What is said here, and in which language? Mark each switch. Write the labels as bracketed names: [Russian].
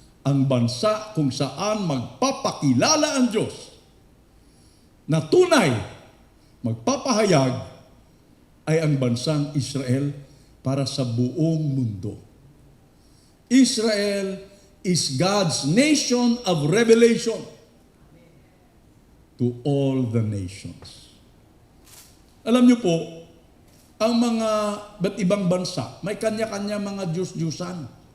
[Filipino] Ang bansa kung saan magpapakilala ang Diyos na tunay magpapahayag ay ang bansang Israel para sa buong mundo. [English] Israel is God's nation of revelation to all the nations. [Filipino] Alam niyo po, ang mga ba't ibang bansa, may kanya-kanya mga Diyos-Diyusan.